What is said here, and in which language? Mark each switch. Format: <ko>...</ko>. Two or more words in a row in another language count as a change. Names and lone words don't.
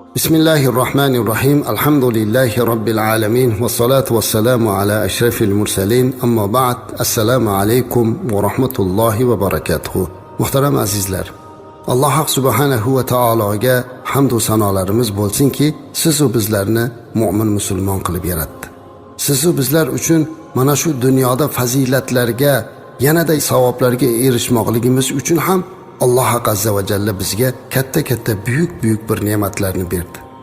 <ar>بسم الله الرحمن الرحيم الحمد لله رب العالمين. والصلاة والسلام على أشرف المرسلين. أما بعد. السلام عليكم ورحمة الله وبركاته.</ar> <uz>Muhtaram azizlar. Alloh</uz> <ar>سبحانه وتعالى</ar> <uz>hamd va sanolarimiz bo'lsinki, siz va bizlarni mu'min musulmon qilib yaratdi. Siz va bizlar uchun mana shu dunyoda fazilatlarga, yanada savoblarga erishmoqligimiz uchun ham</uz> <ar>الله عز وجل</ar> <uz>bizga katta buyuk bir ne'matlarni berdi.</uz>